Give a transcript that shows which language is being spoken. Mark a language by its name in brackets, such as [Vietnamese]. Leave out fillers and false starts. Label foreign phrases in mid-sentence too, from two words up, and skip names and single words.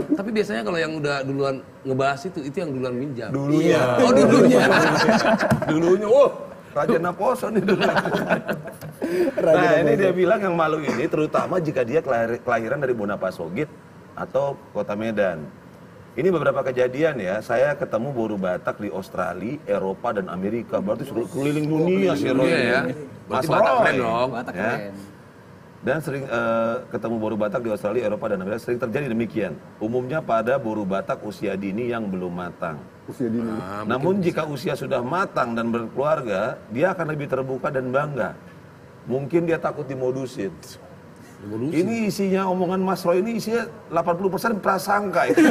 [Indonesian] Tapi biasanya kalau yang udah duluan ngebahas itu yang duluan minjam. Dulunya. Oh dulunya. Dulunya, Raja Naposo nih dulu. Nah ini dia bilang yang malu ini terutama jika dia kelahiran dari Bonapasogit atau Kota Medan. Ini beberapa kejadian ya, saya ketemu boru Batak di Australia, Eropa dan Amerika. Berarti keliling dunia sih Roy. Iya ya. Mas Berarti Batak Roy. keren dong. Batak Ya. keren. Dan sering ketemu boru Batak di Australia, Eropa dan Amerika sering terjadi demikian. Umumnya pada boru Batak usia dini yang belum matang. Usia dini. Namun jika usia sudah matang dan berkeluarga, dia akan lebih terbuka dan bangga. Mungkin dia takut dimodusin. Ini isinya omongan Mas Roy ini isinya 80% prasangka itu.